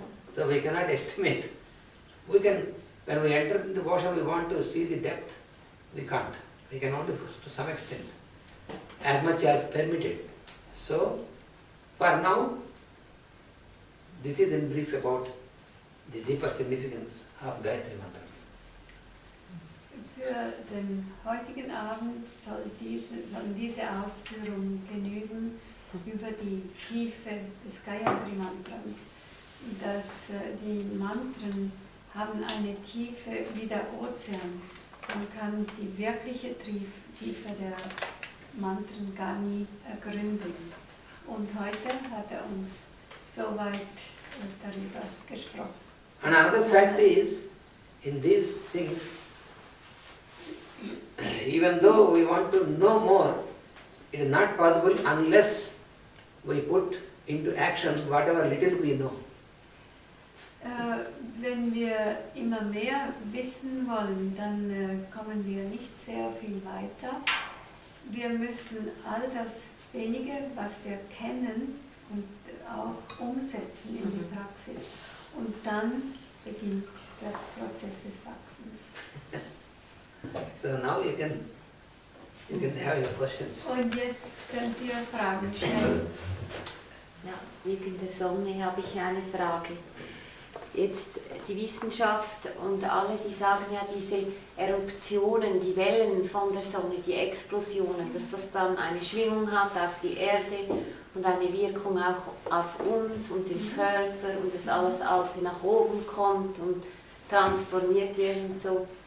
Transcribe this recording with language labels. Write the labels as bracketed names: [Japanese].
[English] So we cannot estimate. We can, when we enter into the ocean, we want to see the depth. We can't. We can only to some extent, as much as permitted. So, for now, this is in brief about the deeper significance of Gayatri Mantra. [German] Für den heutigen Abend sollen diese Ausführungen genügen über die Tiefe des Gayatri-Mantrams. Dass die Mantren haben eine Tiefe wie der Ozean. Man kann die wirkliche Tiefe der Mantren gar nie ergründen. Und heute hat uns soweit darüber gesprochen. [English] Another fact is, in these things, even though we want to know more, it is not possible unless we put into action whatever little we know. [German] Wenn wir immer mehr wissen wollen, dann kommen wir nicht sehr viel weiter. Wir müssen all das Wenige, was wir kennen, und auch umsetzen in die Praxis. Und dann beginnt der Prozess des Wachsens. [English] So now you can have your questions. [German] Und jetzt könnt ihr Fragen stellen. Ja, wegen der Sonne habe ich eine Frage. Jetzt die Wissenschaft und alle, die sagen ja, diese Eruptionen, die Wellen von der Sonne, die Explosionen, dass das dann eine Schwingung hat auf die Erde und eine Wirkung auch auf uns und den Körper und dass alles Alte nach oben kommt und transformiert wird und so.